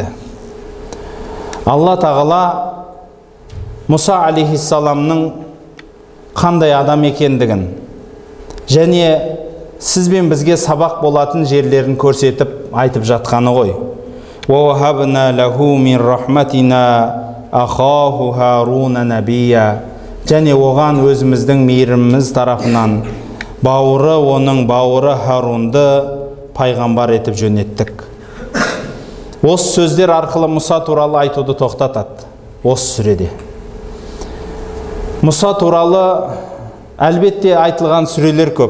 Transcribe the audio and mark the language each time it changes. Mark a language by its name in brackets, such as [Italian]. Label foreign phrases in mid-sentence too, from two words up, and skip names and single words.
[Kazakh] Алла тағала Муса алейхиссаламның қандай адам екендігін және сізбен бізге сабақ болатын жерлерін көрсетіп айтып жатқаны ғой. [Arabic] وَوَهَبْنَا لَهُ مِنْ رَحْمَتِنَا أَخَاهُ هَارُونَ نَبِيًّا. [Kazakh] Және оған өзіміздің мейіріміміз тарафынан оның бауыры Харунды пайғамбар етіп жөнеттік. Осы сөздер арқылы Мұса туралы айтуды тоқтатады. Осы сүреде. Мұса туралы әлбетте айтылған сүрелер көп.